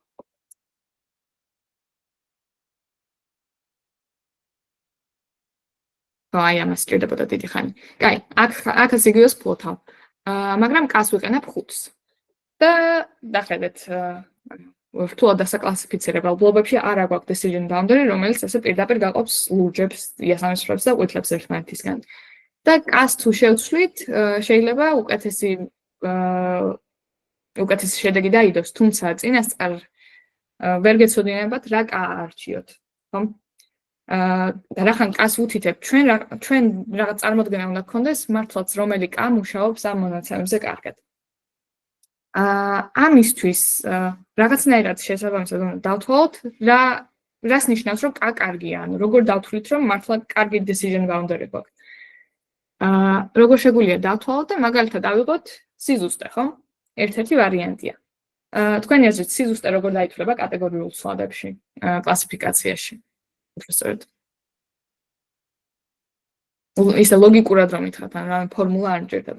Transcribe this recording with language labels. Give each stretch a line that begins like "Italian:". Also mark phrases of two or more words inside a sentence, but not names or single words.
Georgian: აი ამას სჭირდებოდა დიდი ხანი. კაი, აქაც იგივეს ფლოთავ. მაგრამ k-ს ვიყენებ 5-ს. და დახედეთ, რთულად დასაკლასიფიცირებელ ბლობებში არ აგვაქვს
English: decision boundary,
Georgian: რომელიც ესე პირდაპირ გაყოფს ლურჯებს, იასამნისფრებს და ყვითლებს ერთმანეთისგან. და k-ს თუ შევცვლით, შეიძლება უკეთესი შედეგი დაიდოს, თუმცა წინასწარ ვერ გეცოდინებათ რა k არჩიოთ, ხო? და რახან k-ს ვუთითებ, ჩვენ რაღაც წარმოდგენა უნდა გქონდეს მართლაც რომელი k მუშაობს ამ მონაცემებზე კარგად. ამისთვის რაღაცნაირად შესაბამისად უნდა დავთვალოთ, რას ნიშნავს, რომ k კარგია, ანუ როგორ დავთვლით, რომ მართლა კარგი
English: decision boundary
Georgian: გვაქვს. როგორ შეგვიძლია დავთვალოთ და მაგალითად ავიღოთ სიზუსტე, ხო? ერთ-ერთი ვარიანტია. თქვენი აზრით სიზუსტე როგორ დაითვლება კატეგორიულ ცვლადებში, კლასიფიკაციაში? უბრალოდ. ისე ლოგიკურად რომ ითხრათ, ან რა ფორმულა არ მჭირდება.